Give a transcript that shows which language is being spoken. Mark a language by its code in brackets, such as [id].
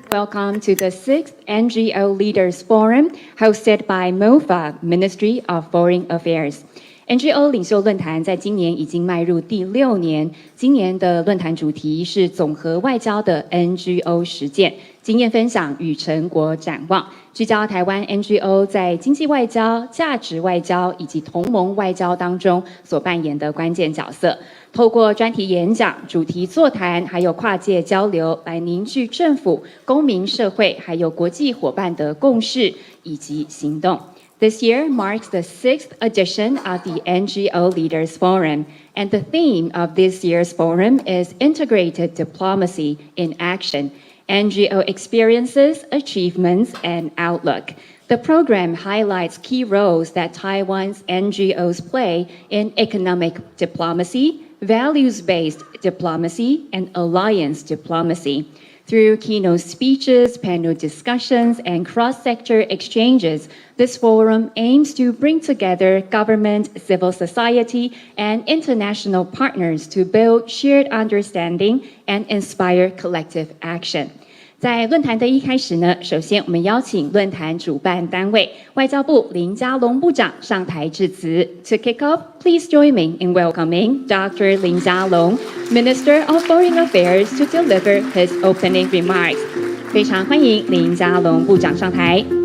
[en] Welcome to the 6th NGO Leaders Forum, hosted by MOFA, Ministry of Foreign Affairs. [zh] NGO 领袖论坛在今年已经迈入第6年，今年的论坛主题是总和外交的 NGO 实践、经验分享与成果展望，聚焦台湾 NGO 在经济外交、价值外交以及同盟外交当中所扮演的关键角色。透过专题演讲、主题座谈，还有跨界交流，来凝聚政府、公民社会还有国际伙伴的共识以及行动。 [en] This year marks the 6th edition of the NGO Leaders Forum, and the theme of this year's forum is Integrated Diplomacy in Action, NGO Experiences, Achievements, and Outlook. The program highlights key roles that Taiwan's NGOs play in economic diplomacy, values-based diplomacy, and alliance diplomacy.Through keynote speeches, panel discussions, and cross-sector exchanges, this forum aims to bring together government, civil society, and international partners to build shared understanding and inspire collective action. [zh] 在论坛的一开始呢，首先我们邀请论坛主办单位外交部林佳龙部长上台致辞。 [en] To kick off, please join me in welcoming Dr. Lin Jialong, Minister of Foreign Affairs, to deliver his opening remarks. [zh] 非常欢迎林佳龙部长上台。